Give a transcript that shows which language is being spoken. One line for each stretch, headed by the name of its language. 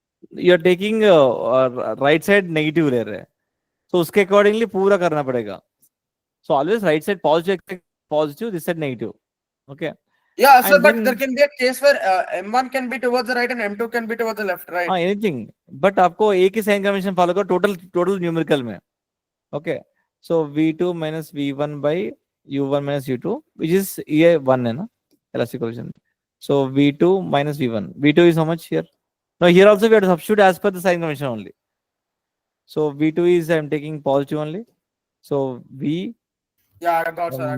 English: You are taking right side negative
Hindi: ले रहे हैं. So उसके accordingly पूरा करना पड़ेगा.
English: So always right side positive, this side negative. Okay. yeah, so And but then- there can be a case where M1 can be towards the right and M2 can be towards the left, right? Anything.
Hindi: But आपको एक ही sign convention follow करो total numerical में.
English: Okay. So V2 minus V1 by u1 minus u2, which is EA1
Hindi: है ना,
English: elastic collision. So v2 minus v1. v2 is how much here? Now here also we have to substitute as per the sign convention only. So v2 is I'm taking positive only. So v Yeah, I got, sir. I got